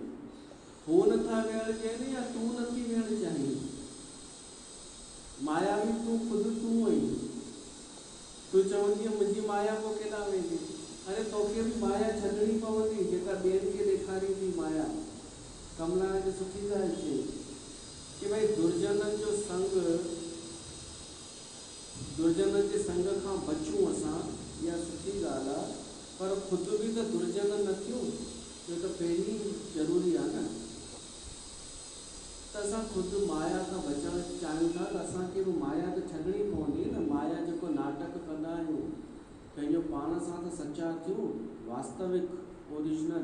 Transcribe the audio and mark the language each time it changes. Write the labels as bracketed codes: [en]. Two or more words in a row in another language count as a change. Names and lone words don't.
[sd] हू नथा वेहणु चाहिनि या तूं नथी वेहणु चाहीं? मायावी तूं ख़ुदि तूं आहीं। तूं चवंदी मुंहिंजी माया पोइ केॾा वेंदी? अरे तोखे बि माया छॾणी पवंदी जेका ॿियनि खे ॾेखारींदी माया। कमला हिकु सुठी ॻाल्हि चई कि भई दुर्जननि जो संग, दुर्जननि जे संग खां बचूं असां, इहा सुठी ॻाल्हि आहे, पर ख़ुदि बि त दुर्जन न थियूं, इहो त पहिरीं ज़रूरी आहे न। त असां ख़ुदि माया खां बचणु चाहियूं था, त असांखे बि माया त छॾणी पवंदी न। माया जेको नाटक कंदा आहियूं पंहिंजो पाण सां त सचा थियूं, वास्तविक, ओरिजिनल।